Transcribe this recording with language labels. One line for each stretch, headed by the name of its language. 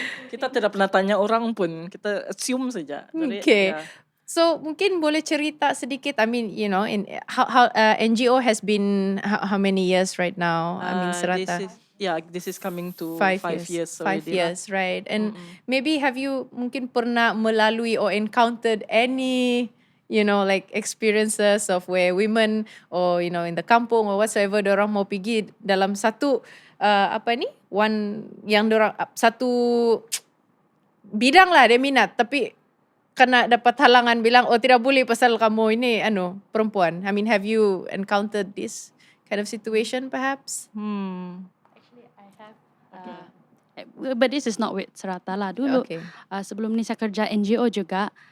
Malay: Kita tidak pernah tanya orang pun, kita assume saja.
English: Okay. So
Malay: mungkin boleh cerita sedikit,
English: in how NGO has been how many years right now? Serata. This is coming to 5 years. 5 years, right? And maybe have you
Malay: mungkin pernah melalui
English: or encountered any like experiences of where women or in the kampung or whatsoever,
Malay: dorang mau pergi dalam satu satu bidang lah dia minat, tapi kena dapat halangan bilang tidak boleh pasal kamu ini perempuan.
English: Have you encountered this kind of situation perhaps? Actually I have but this is not with Serata lah dulu. Okay.
Malay: Sebelum ni saya kerja NGO juga.